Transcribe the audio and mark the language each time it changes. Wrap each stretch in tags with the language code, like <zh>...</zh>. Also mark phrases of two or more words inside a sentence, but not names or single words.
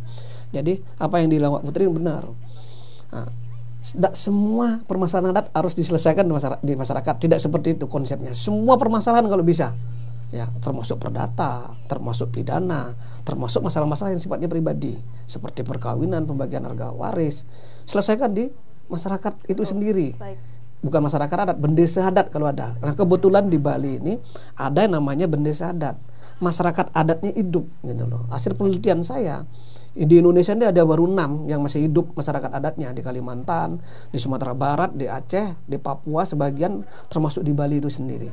<id>Jadi apa yang dilakukan Putri benar. Semua permasalahan adat harus diselesaikan di masyarakat. Tidak seperti itu konsepnya. Semua permasalahan kalau bisa, ya, termasuk perdata, termasuk pidana, termasuk masalah-masalah yang sifatnya pribadi seperti perkawinan, pembagian harga waris, selesaikan di masyarakat itu sendiri. Bukan masyarakat adat, bendesa adat kalau ada. Nah, kebetulan di Bali ini ada yang namanya bendesa adat. Masyarakat adatnya hidup gitu loh. Hasil penelitian saya Di Indonesia ini ada baru 6 yang masih hidup masyarakat adatnya, di Kalimantan, di Sumatera Barat, di Aceh, di Papua, sebagian termasuk di Bali itu sendiri.</id>